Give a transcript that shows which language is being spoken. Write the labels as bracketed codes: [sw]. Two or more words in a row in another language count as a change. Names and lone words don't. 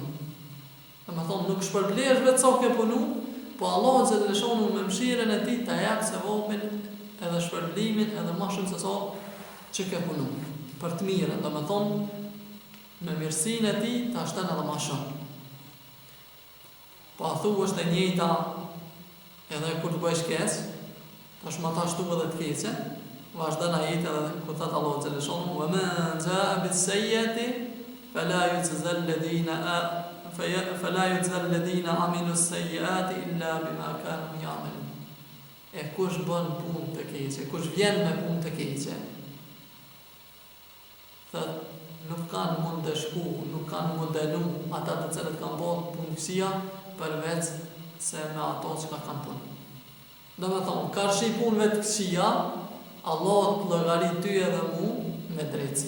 [sq] Domethënë nuk shpërblesh vetë sa ke punuar, po Allah xhallahu me mëshirën e tij ta jap sevapin edhe shpërblimin edhe më shumë se sa që ke punuar. Për të mirën, domethënë me mirësinë e tij ta shton edhe më shumë. Po a thuash të njëjta edhe kur të bësh keq, tash më ta shtu edhe të keqe. Vazhdon ajeti edhe ku thot Allah xhallahu [ar] ومن جاء بالسيئة فلا يجزى الذين عملوا السيئات إلا بما كانوا يعملون. [sq] E kush bën punë të keqe, kush vjen me punë të keqe, thot nuk kanë mund të shku, nuk kanë mund të dënu ata të cilët kanë bërë punë këqija përveç se me ato që kanë punë. Domethënë, karshi punëve të këqija, Allah të llogarit ty edhe mu me drejtësi.